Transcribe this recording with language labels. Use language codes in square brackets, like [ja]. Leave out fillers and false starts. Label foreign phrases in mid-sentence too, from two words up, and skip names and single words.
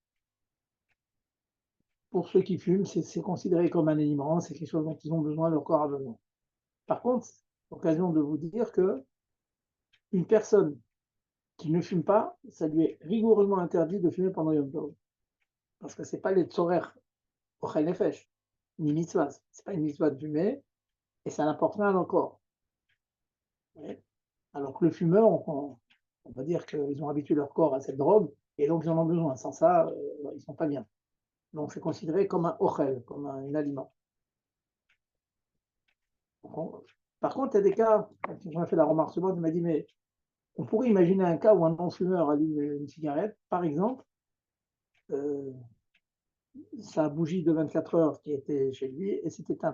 [fr] Pour ceux qui fument, c'est considéré comme un aliment, c'est quelque chose dont ils ont besoin, leur corps a besoin. Par contre, c'est l'occasion de vous dire que une personne qui ne fume pas, ça lui est rigoureusement interdit de fumer pendant Yom Tov. Parce que ce n'est pas les [he] צורך אוכל נפש, [fr] ni mitzvah. Ce n'est pas une mitzvah de fumer, et ça n'apporte rien à leur corps. Alors que le fumeur, on va dire qu'ils ont habitué leur corps à cette drogue, et donc ils en ont besoin. Sans ça, ils ne sont pas bien. Donc c'est considéré comme un ochel, comme un aliment. Par contre, il y a des cas, quand on m'a fait la remarque suivante, il m'a dit, mais on pourrait imaginer un cas où un non-fumeur allume une cigarette, par exemple, euh, sa bougie de 24 heures qui était chez lui et s'est éteinte.